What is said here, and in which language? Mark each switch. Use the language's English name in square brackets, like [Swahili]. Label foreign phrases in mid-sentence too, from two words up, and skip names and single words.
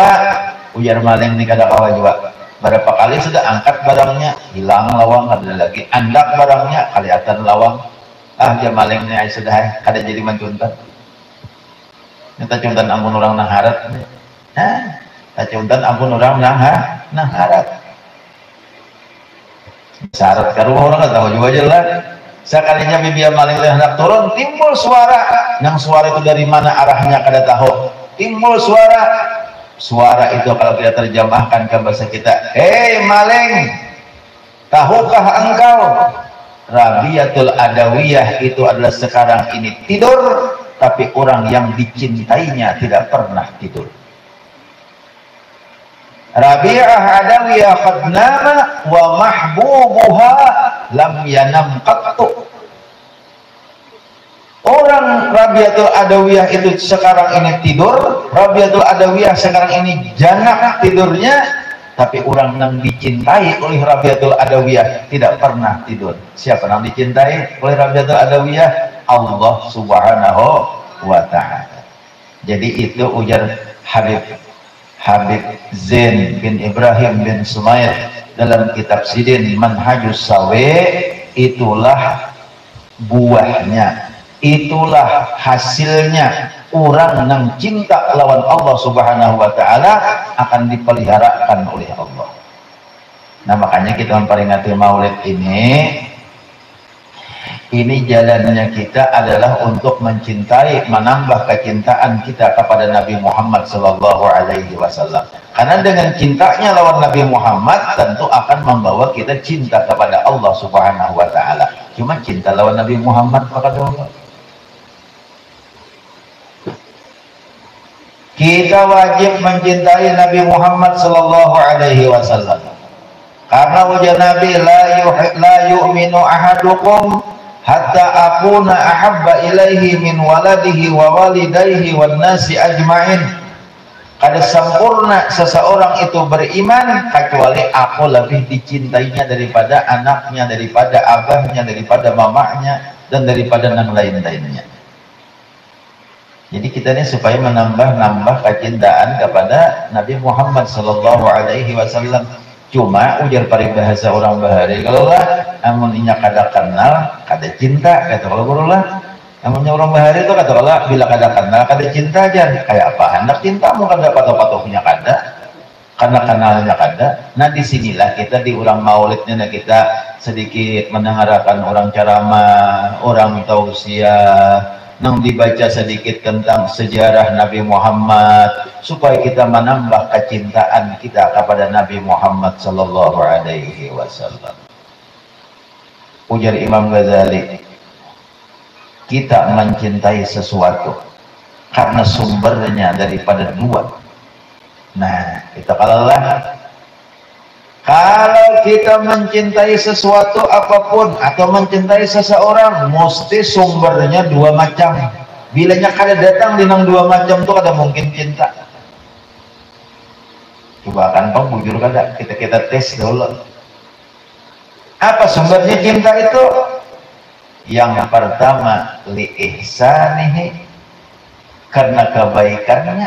[Banjar] Ujar maling ini kada kawa juga. Berapa kali sudah angkat barangnya, hilang lawang, ada lagi andak barangnya, kelihatan lawang. Dia malingnya sudah kada jadi mencuntan. Minta cuntan ampun orang nang harat. Cuntan ampun orang nang harat. [Indonesian] Syarat karuh orang nggak tahu juga jelas. Sekalinya bibi maling hendak turun, timbul suara. Yang suara itu dari mana arahnya kada tahu. Timbul suara itu kalau kita terjemahkan ke bahasa kita, hei maling, tahukah engkau Rabiatul Adawiyah itu adalah sekarang ini tidur, tapi orang yang dicintainya tidak pernah tidur. [Arabic] ربيعة العدوية قد نامت ومحبوبها لم ينم قط. [Indonesian] Orang Rabiatul Adawiyah itu sekarang ini tidur, Rabiatul Adawiyah sekarang ini janak tidurnya, tapi orang yang dicintai oleh Rabiatul Adawiyah tidak pernah tidur. Siapa yang dicintai oleh Rabiatul Adawiyah? [Arabic] الله سبحانه وتعالى. [Indonesian] Jadi itu ujar Habib Zain bin Ibrahim bin Sumair dalam kitab Sidin Manhajus Sawe. Itulah buahnya, itulah hasilnya. Orang yang cinta lawan Allah [Arabic] سبحانه وتعالى [Indonesian] akan dipeliharakan oleh Allah. Nah makanya kita memperingati maulid ini jalannya kita adalah untuk mencintai, menambah kecintaan kita kepada Nabi Muhammad [Arabic] صلى الله عليه وسلم. [Indonesian] Karena dengan cintanya lawan Nabi Muhammad tentu akan membawa kita cinta kepada Allah [Arabic] سبحانه وتعالى. [Indonesian] Cuma cinta lawan Nabi Muhammad kepada Allah. Kita wajib mencintai Nabi Muhammad [Arabic] صلى الله عليه وسلم. [Indonesian] Karena wajah Nabi [Arabic] لا يؤمن أحدكم حتى أكون أحب إليه من ولده ووالده والناس أجمعين. [Banjar] Kada sempurna seseorang itu beriman kecuali aku lebih dicintainya daripada anaknya, daripada abahnya, daripada mamanya, dan daripada yang lain-lainnya. [Indonesian] Jadi kita ini supaya menambah kecintaan kepada Nabi Muhammad [Arabic] صلى الله عليه وسلم. [Banjar] Cuma ujar paribahasa orang bahari, kalau lah amun inya kada kenal kada cinta, kata kalau guru lah amunnya orang bahari itu kata kalau bila kada kenal kada cinta aja. Kayak apa hendak cintamu kada patuh-patuhnya kada, karena kenalnya kada. [Indonesian] Nah disinilah kita di urang maulidnya kita sedikit mendengarkan orang ceramah, orang tausiah, nang dibaca sedikit tentang sejarah Nabi Muhammad supaya kita menambah kecintaan kita kepada Nabi Muhammad [Arabic] صلى الله عليه وسلم. [Indonesian] Ujar Imam Ghazali, kita mencintai sesuatu karena sumbernya daripada dua. Nah, kita kalau kita mencintai sesuatu apapun atau mencintai seseorang, mesti sumbernya dua macam. [Banjar] Bilanya kada datang di nang dua macam tuh kada mungkin cinta. Coba kan bang bujur kada, kita tes dulu. [Indonesian] Apa sumbernya cinta itu? Yang pertama [Arabic] لإحسانه, [Indonesian] karena kebaikannya.